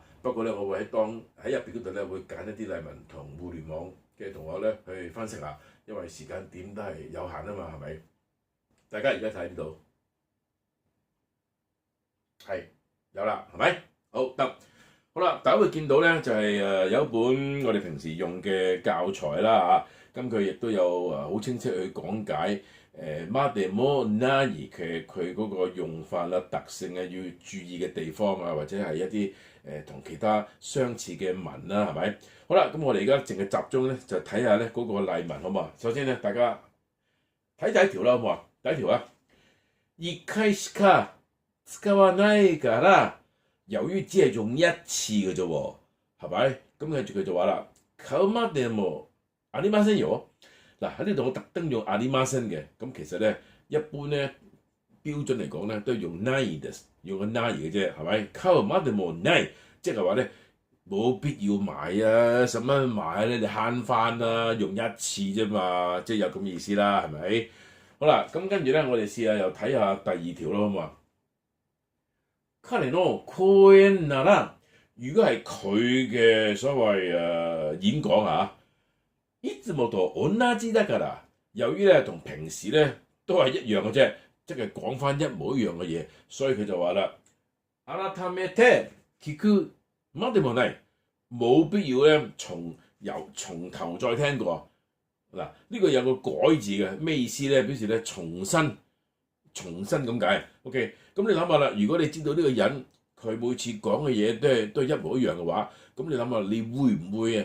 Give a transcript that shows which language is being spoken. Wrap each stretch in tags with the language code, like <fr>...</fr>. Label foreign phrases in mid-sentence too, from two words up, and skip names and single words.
<yue>不過咧，我會喺入邊嗰度咧會揀一啲例文同互聯網嘅同學咧去分析下，因為時間點都係有限啊嘛，係咪？大家而家睇唔到？係有啦，係咪？好得，好啦，大家會見到咧就係有一本我哋平時用嘅教材啦嚇，咁佢亦都有好清晰去講解</yue> <ja>までもない</ja> <yue>佢嗰個用法啦、特性啊、要注意嘅地方啊，或者係一啲同其他相似嘅文啦，係咪？好啦，咁我哋而家淨係集中咧就睇下咧嗰個例文好唔好啊？首先咧，大家睇第一條啦，好唔好啊？第一條啊，</yue> <ja>1回しか使わないから</ja> <yue>由於只係用一次嘅啫喎，係咪？</yue> <ja>咁跟住佢就話啦，買うまでもありませんよ。</ja> <yue>嗱喺呢度我特登用ありません嘅，咁其實咧一般咧標準嚟講咧都係用ないです，用個ない嘅啫，係咪？</yue> <ja>買うまでもない，</ja> <yue>即係話咧冇必要買啊，使乜買咧？你慳翻啦，用一次啫嘛，即係有咁意思啦，係咪？好啦，咁跟住咧我哋試下又睇下第二條咯，好嘛？</yue> <ja>彼の講演なら，</ja> <yue>如果係佢嘅所謂演講啊，</yue> <ja>いつもと同じだから，</ja> <yue>由於咧同平時咧都係一樣嘅啫，即係講翻一模一樣嘅嘢，所以佢就話啦，</yue> <ja>改めて聞くまでもない，</ja> <yue>冇必要咧從頭再聽過。嗱，呢個有個改字嘅，咩意思咧？表示咧重新咁解。OK， 咁你諗下啦，如果你知道呢個人佢每次講嘅嘢都係一模一樣嘅話，咁你諗下，你會唔會啊？</yue>